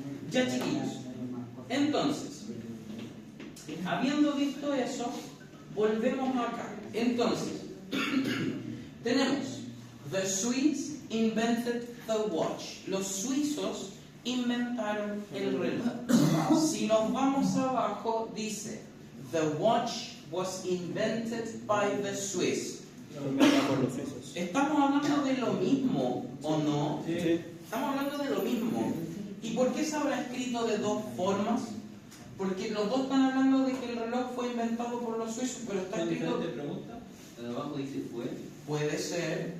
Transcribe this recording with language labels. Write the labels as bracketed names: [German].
[Spanish] Ya, chiquillos, entonces, habiendo visto eso, volvemos acá. Entonces, tenemos, [English] the Swiss invented the watch. [Spanish] Los suizos inventaron el reloj. Si nos vamos abajo, dice, [English] the watch was invented by the Swiss. [Spanish] por los suizos. ¿Estamos hablando de lo mismo o no? Sí. Estamos hablando de lo mismo. ¿Y por qué se habrá escrito de dos formas? Porque los dos están hablando de que el reloj fue inventado por los suizos, pero está ¿Son escrito... diferentes preguntas? En abajo dice fue, Puede ser,